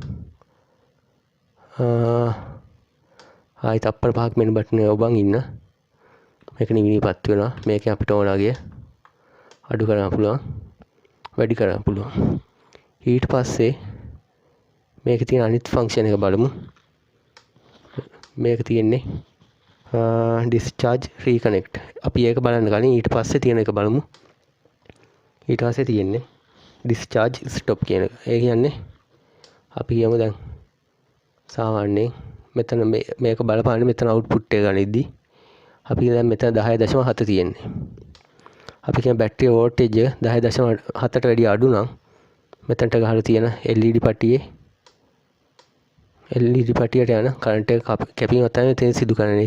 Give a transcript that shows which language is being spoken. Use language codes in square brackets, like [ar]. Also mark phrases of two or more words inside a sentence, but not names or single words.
[si] ආයි තප්පර 5ක් මෙනු බටන් එක ඔබන් ඉන්න. මේක නිවිපත් වෙනවා. මේක අපිට ඕන වගේ අඩු කරන්න පුළුවන්, වැඩි කරන්න පුළුවන්. ඊට පස්සේ මේකේ තියෙන අනිත් ෆන්ක්ෂන් එක බලමු. මේක තියෙන්නේ [en] discharge reconnect. [si] අපි ඒක බලන්න කලින් ඊට පස්සේ තියෙන එක බලමු. ඊට පස්සේ තියෙන්නේ [en] discharge stop [si] කියන එක. ඒ කියන්නේ අපි කියමු දැන් සාමාන්‍යයෙන් මෙතන මේක බලපාන්නේ මෙතන අවුට්පුට් එක ගනිද්දි අපි දැන් මෙතන 10.7 තියෙන්නේ. අපි කියන බැටරිය වෝල්ටේජ් එක 10.7ට වැඩිය අඩු නම් මෙතනට ගහලා තියෙන LED පටියට යන කරන්ට් එක කැපීම තමයි තේන් සිදු කරන්නේ.